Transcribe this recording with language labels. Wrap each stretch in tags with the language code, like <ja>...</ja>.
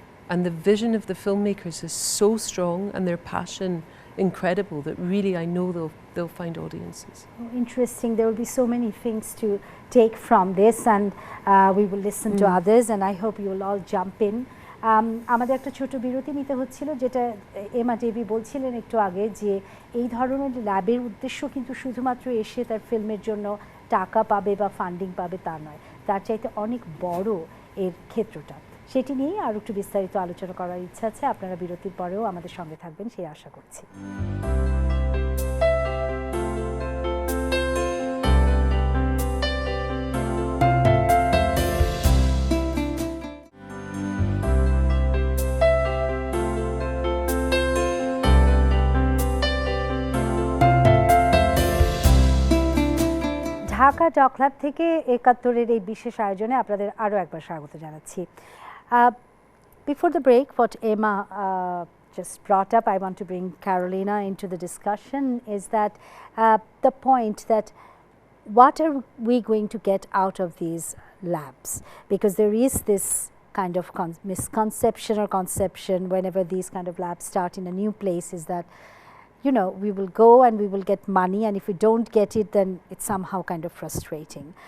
<en>And the vision of the filmmakers is so strong and their passion incredible that really I know they'll find audiences. Oh, interesting. There will be so many things to take from this, and we will listen to others, and I hope you will all jump in.</en> <bn>আমাদের একটা ছোট বিরতি নিতে হচ্ছিল, যেটা এমা দেবী বলছিলেন একটু আগে, যে এই ধরনের ল্যাবের উদ্দেশ্য কিন্তু শুধুমাত্র এসে তার ফিল্মের জন্য টাকা পাবে বা ফান্ডিং পাবে তা নয়, তার চাইতে অনেক বড় এর ক্ষেত্রটা। সেটি নিয়েই আরও একটু বিস্তারিত আলোচনা করার ইচ্ছা আছে। আপনারা বিরতির পরেও আমাদের সঙ্গে থাকবেন সেই আশা করছি। ঢাকা ডক ল্যাব থেকে একাত্তরের এই বিশেষ আয়োজনে আপনাদের আরও একবার স্বাগত জানাচ্ছি।</bn> <en>Before the break, what Emma just brought up, I want to bring Carolina into the discussion, is that the point that what are we going to get out of these labs? Because there is this kind of misconception or conception whenever these kind of labs start in a new place, is that, you know, we will go and we will get money, and if we don't get it, then it's somehow kind of frustrating.</en>